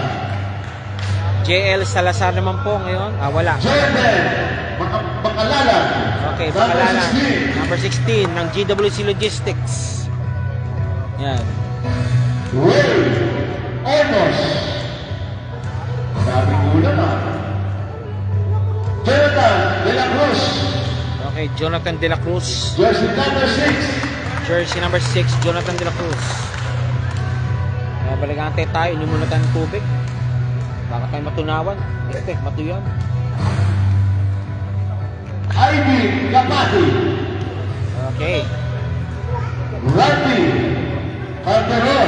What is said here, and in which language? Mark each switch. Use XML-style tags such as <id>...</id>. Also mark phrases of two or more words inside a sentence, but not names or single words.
<tl>JL Salazar naman po ngayon. Wala. Jordan Bacalalan. Okay, Bacalalan. Number 16 ng GWC Logistics. Yan. Ray Olmos. Sabi ko na. Jonathan De La Cruz. Okay, Jonathan De La Cruz.</tl> <en>Jersey number 6. Jersey number 6,</en> <tl>Jonathan De La Cruz. Baligante tayo, inom muna tayo ng tubig. Baka tayo matunawan. Matuyan. Ivy Kapati. Okay. Randy Calderon.</tl>